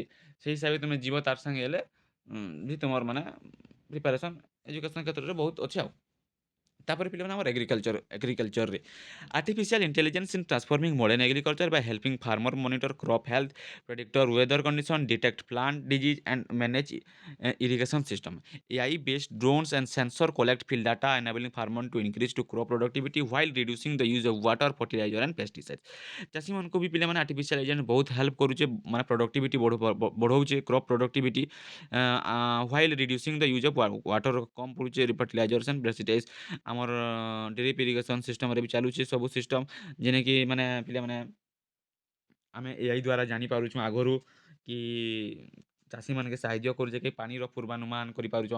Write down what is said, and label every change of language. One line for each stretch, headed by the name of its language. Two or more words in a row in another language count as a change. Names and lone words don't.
Odia: ସେଇ ହିସାବରେ ତୁମେ ଯିବ ତାର ସାଙ୍ଗେ ହେଲେ ବି ତୁମର ମାନେ
English: preparation education
Odia: କ୍ଷେତ୍ରରେ ବହୁତ ଅଛି ଆଉ। ତାପରେ ପିଲାମାନେ ଆମର
English: agricultureରେ artificial intelligence in transforming modern agriculture by helping farmer monitor crop health, predictor weather condition, detect plant disease and manage irrigation system. AI based drones and sensor collect field data enabling farmer to increase to crop productivity while reducing the use of water, fertilizer and pesticides.
Odia: ଚାଷୀ ମାନଙ୍କୁ ବି ପିଲାମାନେ
English: artificial agent
Odia: ବହୁତ ହେଲ୍ପ କରୁଛେ ମାନେ ପ୍ରଡକ୍ଟିଭିଟି ବଢ଼ଉଛେ
English: crop productivity while reducing the use of water
Odia: କମ୍ ପଡ଼ୁଛେ
English: fertilizers and pesticides.
Odia: ଆମର
English: drip irrigation systemରେ
Odia: ବି ଚାଲୁଛେ ସବୁ ସିଷ୍ଟମ୍ ଯେନେକି ମାନେ ପିଲାମାନେ ଆମେ ଏଆଇ ଦ୍ୱାରା ଜାଣିପାରୁଛୁଁ ଆଗରୁ କି ଚାଷୀମାନକେ ସାହାଯ୍ୟ କରୁଛେ କି ପାଣିର ପୂର୍ବାନୁମାନ କରିପାରୁଛନ୍।